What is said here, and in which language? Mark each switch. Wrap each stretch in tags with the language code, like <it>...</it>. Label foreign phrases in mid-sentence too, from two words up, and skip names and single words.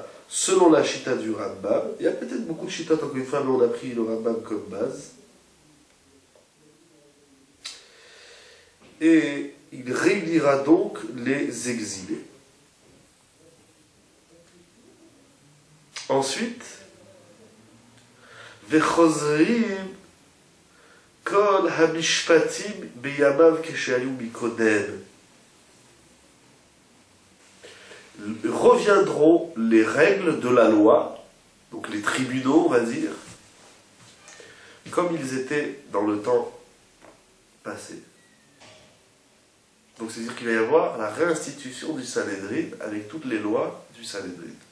<fr>Selon la chita du Rambam, il y a peut-être beaucoup de chitas, encore une fois, mais on a pris le Rambam comme base. Et il réunira donc les exilés. Ensuite,</fr> <he>וחוזרים כל המשפטים בימיו כשהיו מקודם.</he> <fr>Reviendront les règles de la loi, donc les tribunaux, on va dire, comme ils étaient dans le temps passé. Donc c'est-à-dire qu'il va y avoir la réinstitution du Sanhédrin avec toutes les lois du Sanhédrin.</fr>